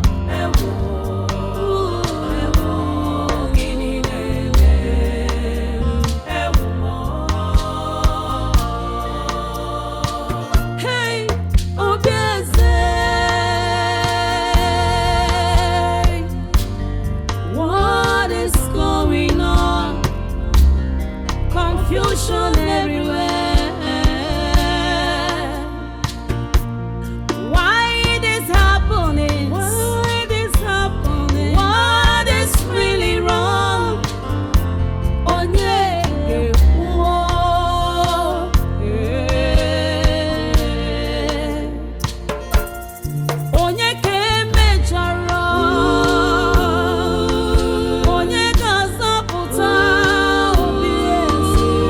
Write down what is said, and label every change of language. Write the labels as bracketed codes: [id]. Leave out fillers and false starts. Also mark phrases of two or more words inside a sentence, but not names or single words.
[en] Hey, Obieze, what is going on? Confusion everywhere. Why it is happening? Why it is happening? What is really wrong? [ig] Onye whoa, onye ke mejọrọ, onye ga-azọpụta obi eze.